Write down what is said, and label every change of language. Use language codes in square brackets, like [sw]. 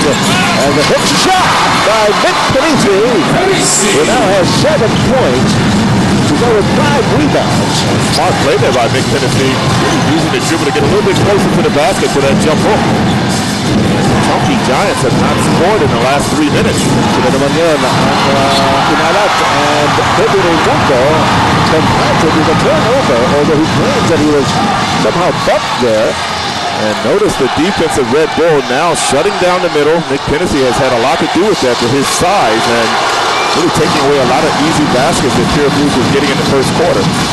[en] And the hook shot by Nick Finisi. He now has 7 points. To go with 5 rebounds. Smart play there by Nick Tennessee. Using the dribble to get a little bit closer to the basket for that jump hook. Chunkee Giants have not scored in the last 3 minutes. [tl] Sila naman yun ang inalat. [en] And Kirby Raimundo confronted with a turnover, although he claims that he was somehow bumped there. And notice the defense of Red Bull now shutting down the middle. Nick Tennessee has had a lot to do with that for his size and really taking away a lot of easy baskets that Purefoods was getting in the first quarter.